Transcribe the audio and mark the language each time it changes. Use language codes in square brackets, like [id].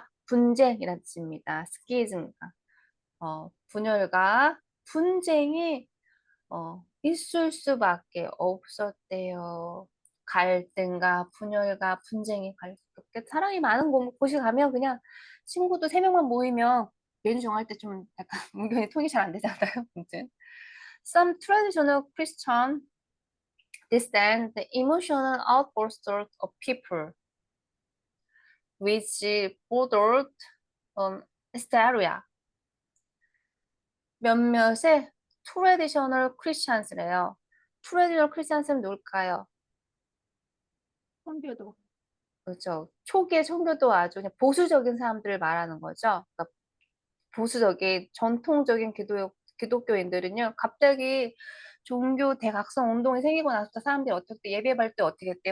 [ko] 분쟁이라는 뜻입니다. 스키즘과 분열과 분쟁이 있을 수밖에 없었대요. 갈등과 분열과 분쟁이 사람이 많은 곳이 가면 그냥 친구도 3명만 모이면 메뉴 정할 때 좀 약간 은근히 통이 잘 안 되잖아요. 아무튼. [en] Some traditional Christian distant the emotional outbursts of people which bordered on hysteria. [ko] 몇몇의 트레디셔널 크리스찬스래요. 트레디셔널 크리스찬스는 누굴까요? 선교도. 그렇죠. 초기의 선교도 아주 그냥 보수적인 사람들을 말하는 거죠. 그러니까 보수적인 전통적인 기독교인들은요, 갑자기 종교 대각성 운동이 생기고 나서부터 사람들이 어떻게 예배할 때 어떻게 했대?